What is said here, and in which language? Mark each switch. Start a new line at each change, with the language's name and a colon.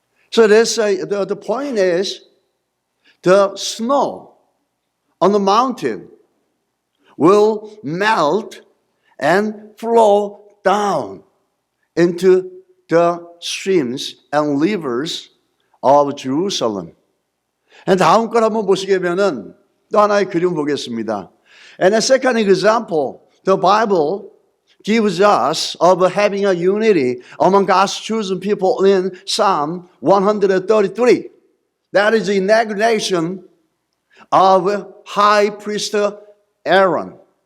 English: So the point is the snow on the mountain will melt and flow down into the streams and rivers of Jerusalem.
Korean: 다음 걸 한번 보시게 되면은 또 하나의 그림 보겠습니다.
English: And a second example, the Bible gives us of having a unity among God's chosen people in Psalm 133. That is the inauguration of High Priest Aaron.